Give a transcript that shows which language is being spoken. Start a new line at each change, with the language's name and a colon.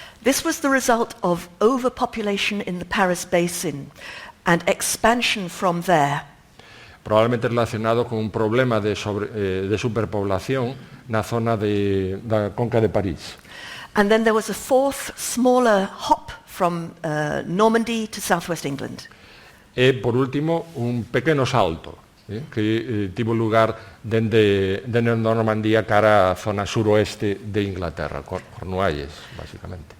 English: This was the result of overpopulation in the Paris Basin and expansion from there.
Galician: Probablemente relacionado con un problema de superpoblación na zona da Conca de París.
English: And then there was a fourth, smaller hop from Normandy to southwest England.
Galician: E, por último, un pequeno salto que tivo lugar dende Normandía cara a zona suroeste de Inglaterra, Cornualles, basicamente.